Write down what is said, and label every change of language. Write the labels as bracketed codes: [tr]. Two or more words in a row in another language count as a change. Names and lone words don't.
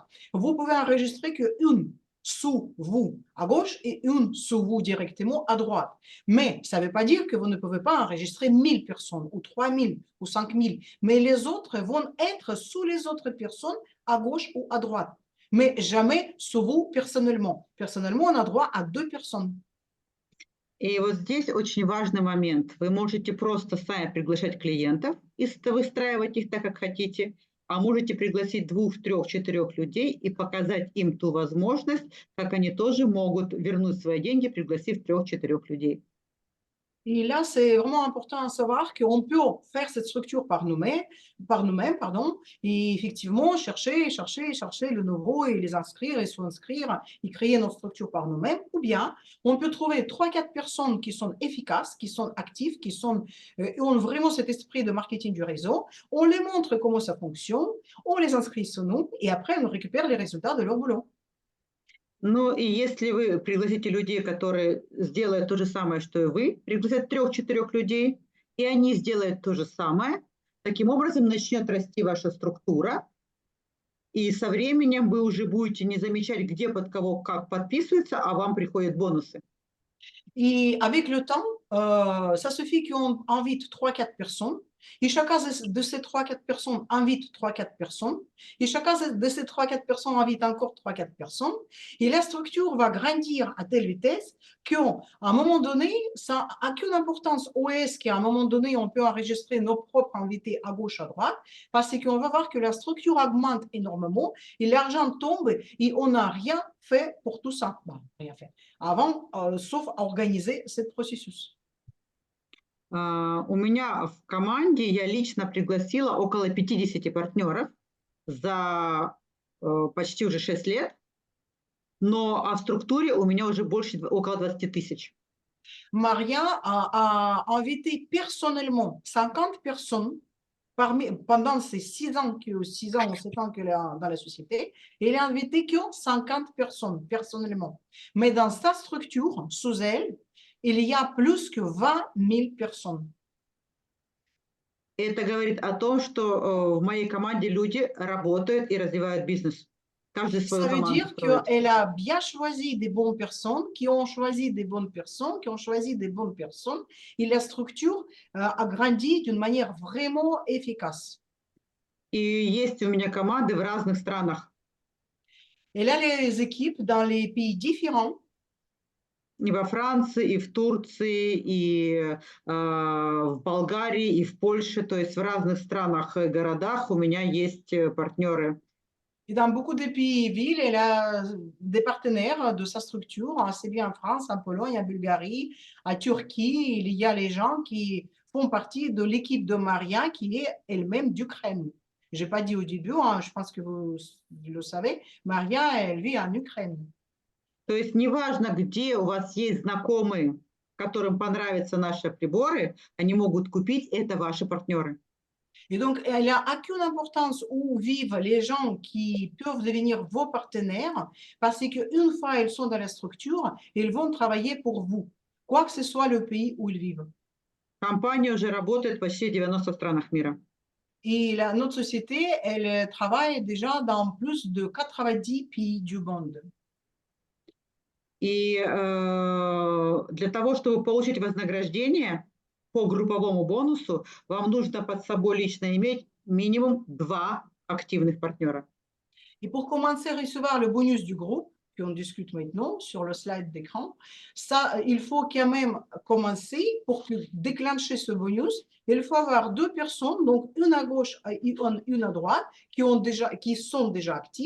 [fr] Vous pouvez enregistrer qu'une sous vous à gauche et une sous vous directement à droite. Mais ça ne veut pas dire que vous ne pouvez pas enregistrer 1000 personnes ou 3000 ou 5000. Mais les autres vont être sous les autres personnes à gauche ou à droite. Mais jamais sous vous personnellement. Personnellement, on a droit à 2 personnes. [ru] И вот здесь очень важный момент. Вы можете просто сами приглашать клиентов и выстраивать их так, как хотите, а можете пригласить 2, 3, 4 людей и показать им ту возможность, как они тоже могут вернуть свои деньги, пригласив 3-4 людей. [fr] Et là, c'est vraiment important à savoir qu'on peut faire cette structure par nous-mêmes, et effectivement chercher le nouveau et les inscrire et s'inscrire et créer notre structure par nous-mêmes. Ou bien, on peut trouver 3-4 personnes qui sont efficaces, qui sont actives, qui ont vraiment cet esprit de marketing du réseau. On les montre comment ça fonctionne, on les inscrit sur nous et après, on récupère les résultats de leur boulot. [ru] Ну и если вы пригласите людей, которые сделают то же самое, что и вы, пригласят 3-4 людей, и они сделают то же самое, таким образом начнет расти ваша структура, и со временем вы уже будете не замечать, где под кого как подписываются, а вам приходят бонусы. [fr] Et avec le temps, ça suffit qu'on invite 3-4 personnes, et chacun de ces 3-4 personnes invite 3-4 personnes, et chacun de ces 3-4 personnes invite encore 3-4 personnes, et la structure va grandir à telle vitesse qu'à un moment donné, ça n'a qu'une importance OS qu'à un moment donné, on peut enregistrer nos propres invités à gauche, à droite, parce qu'on va voir que la structure augmente énormément, et l'argent tombe, et on n'a rien fait pour tout ça. Bon, rien fait. Avant, sauf organiser ce processus. [ru] У меня в команде я лично пригласила около 50 партнеров за почти уже 6 лет, но в структуре у меня уже около 20 тысяч. [fr] Maria a invité personnellement 50 personnes pendant ces 6 ans ou 7 ans qu'elle est dans la société. Elle a invité que 50 personnes personnellement. Mais dans sa structure, sous elle, il y a plus que 20 000 personnes. [ru] Это говорит о том, что в моей команде люди работают и развивают бизнес. Каждый свою [fr] Ça veut [ru] команду [fr] dire [ru] строит. [fr] qu'elle a bien choisi des bonnes personnes, qui ont choisi des bonnes personnes, qui ont choisi des bonnes personnes, et la structure a grandi d'une manière vraiment efficace. [ru] И есть у меня команды в разных странах. [fr] Elle a les équipes dans les pays différents. [ru] И во Франции, и в Турции, и в Болгарии, и в Польше. То есть в разных странах и городах у меня есть партнеры. [fr] Et dans beaucoup de pays et villes, elle a des partenaires de sa structure, c'est bien en France, en Pologne, en Bulgarie, en Turquie. Il y a les gens qui font partie de l'équipe de Maria, qui est elle-même d'Ukraine. Je n'ai pas dit au début, je pense que vous le savez, Maria, elle vit en Ukraine. [ru] То есть неважно, где у вас есть знакомые, которым понравятся наши приборы, они могут купить, это ваши партнеры. [fr] Et donc, il n'y a aucune importance où vivent les gens qui peuvent devenir vos partenaires, parce qu'une fois ils sont dans la structure, ils vont travailler pour vous, quoi que ce soit le pays où ils vivent. [ru] Компания уже работает почти в 90 странах мира. [fr] Et notre société, elle travaille déjà dans plus de 90 pays du monde. [ru] И для того, чтобы получить вознаграждение по групповому бонусу, вам нужно под собой лично иметь минимум 2 активных партнера. [fr] Et pour commencer à recevoir le bonus du groupe, qu'on discute maintenant sur le slide d'écran, ça, il faut quand même commencer pour déclencher ce bonus. Il faut avoir 2 personnes, donc une à gauche et une à droite, qui sont déjà actifs.